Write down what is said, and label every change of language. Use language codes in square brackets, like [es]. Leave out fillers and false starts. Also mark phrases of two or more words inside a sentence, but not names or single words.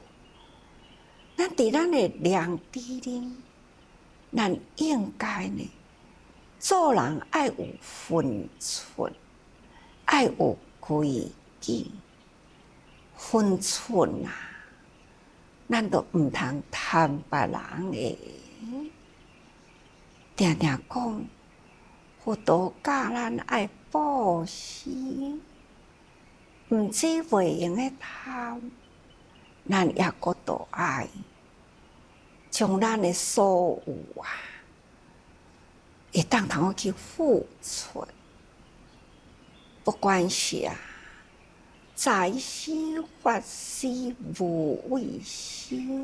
[nan] 咱伫咱的良知里，咱应该呢，做人爱有分寸，爱有规矩。分寸啊，咱都毋通贪别人的。定定讲，佛陀教咱爱布施，毋止袂用的贪，咱也搁都爱将咱的所有啊，会当通去付出，不管是啊，财施、法施、无畏施，